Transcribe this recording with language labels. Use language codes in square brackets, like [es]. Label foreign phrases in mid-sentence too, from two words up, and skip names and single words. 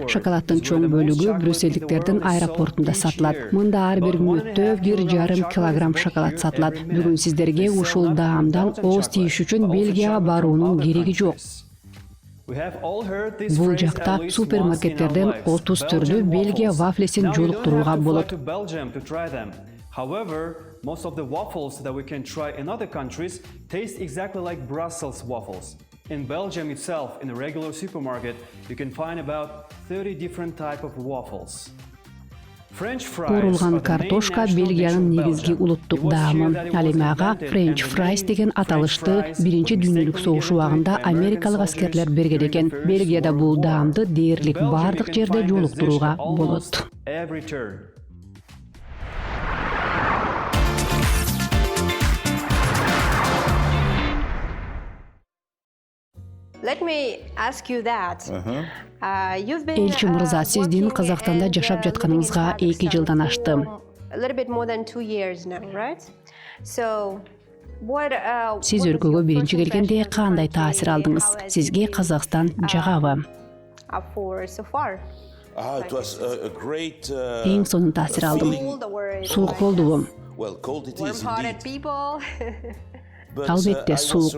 [ky] Шоколаддын чоң бөлүгү брюссельдиктердин аэропортунда сатылат. Мында ар бир мүнөттө 1,5 килограмм шоколад сатылат. Бүгүн сиздерге ушул даамдан ооз тийиш үчүн Бельгияга баруунун кереги жок. Бул жакта супермаркеттерден 30 түрдүү Бельгия вафлесин жолуктурууга болот. [en] However, most of the waffles that we can try in other countries taste exactly like Brussels waffles. In Belgium itself, in a regular supermarket, you can find about 30 different types of waffles. [ky] Куурулган картошка Бельгиянын негизги улуттук даамы. Ал эми ага [en] French fries [ky] деген аталышты Биринчи дүйнөлүк согуш убагында америкалык аскерлер берген экен. Бельгияда бул даамды дээрлик бардык жерде жолуктурууга болот. [en] Let me ask you that. You've been [ky] Элчи мырза, сиздин Казакстанда жашап жатканыңызга 2 жылдан ашты. [en] A little bit more than 2 years now, right? So [ky] Сиз өлкөгө биринчи келгенде кандай таасир алдыңыз? Сизге Казакстан жагабы? Эң сонун таасир алдым. Суук болдубу? Албетте суук.